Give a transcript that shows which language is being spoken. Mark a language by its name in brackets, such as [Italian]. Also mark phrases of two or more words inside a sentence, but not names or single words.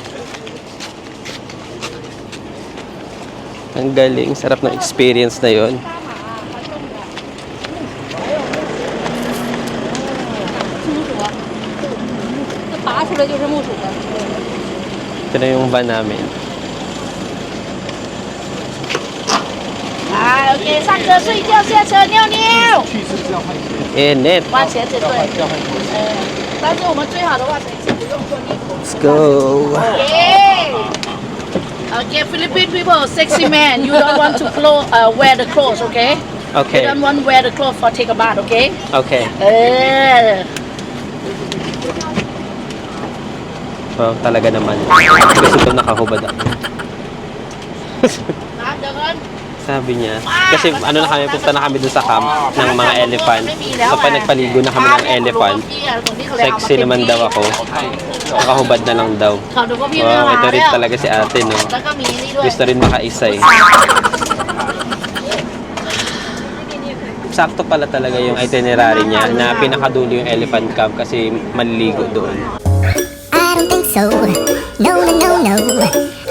[Filipino] Ang galing, sarap ng experience na yon. Ito na yung van namin. [Chinese] OK，上车睡觉，下车尿尿。 [Filipino] Init. [Chinese] 花钱这对。但是我们最好的话，等一下不用做衣服。 [English] Let's go. Okay. Okay, Philippine people, sexy man, you don't want to wear the clothes, okay? You Okay. don't want to wear the clothes for take a bath, okay? [Filipino] Okay. Oh, talaga naman. Gusto ko nakahubad ako. Sabi niya. Kasi ano na kami, punta na kami dun sa camp ng mga elephant. So pag nagpaligo na kami ng elephant, sexy naman daw ako. Nakahubad na lang daw. [Thai] เขาดูว่าพี่ไม่ [English] Wow, [Thai] มา [Filipino] ito rin [Thai] แล้ว [Filipino] talaga si ate, no? [Thai] แล้วก็มีนี่ด้วย [Filipino] Gusto rin makaisa eh. Sakto pala talaga yung itinerary niya na pinakadulo yung elephant camp kasi maliligo doon. [English] I don't think so. No, no, no, no.